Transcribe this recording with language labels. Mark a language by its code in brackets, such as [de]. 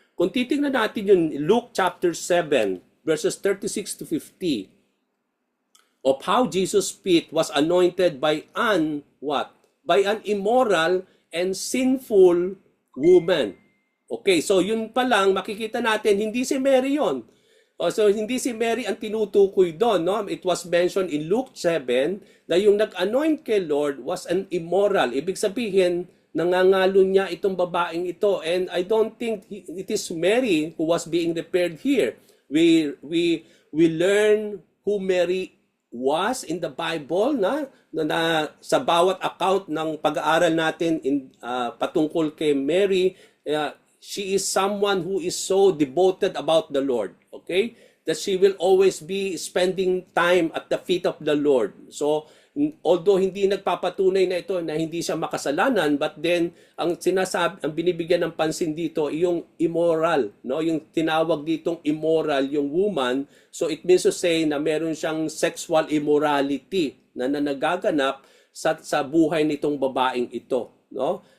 [tl] Kung titingnan natin yung [en] Luke chapter 7, verses 36 to 50, of how Jesus' feet was anointed by an, what? By an immoral and sinful woman. [tl] Okay, so yun pa lang, makikita natin, hindi si Mary yun. So hindi si Mary ang tinutukoy doon, no? [en] It was mentioned in Luke 7 [tl] na yung nag-anoint kay Lord [en] was an immoral. [tl] Ibig sabihin, nangangalo niya itong babaeng ito. [en] And I don't think it is Mary who was being referred here. We learn who Mary was in the Bible [tl] na sa bawat account ng pag-aaral natin patungkol kay Mary. [en] She is someone who is so devoted about the Lord. Okay? That she will always be spending time at the feet of the Lord. [tl] So, although hindi nagpapatunay na ito na hindi siya makasalanan, but then ang binibigyan ng pansin dito yung immoral, no? Yung tinawag ditong immoral yung woman. [en] So it means to say [tl] na meron siyang [en] sexual immorality [tl] na nagaganap sa buhay nitong babaeng ito, no?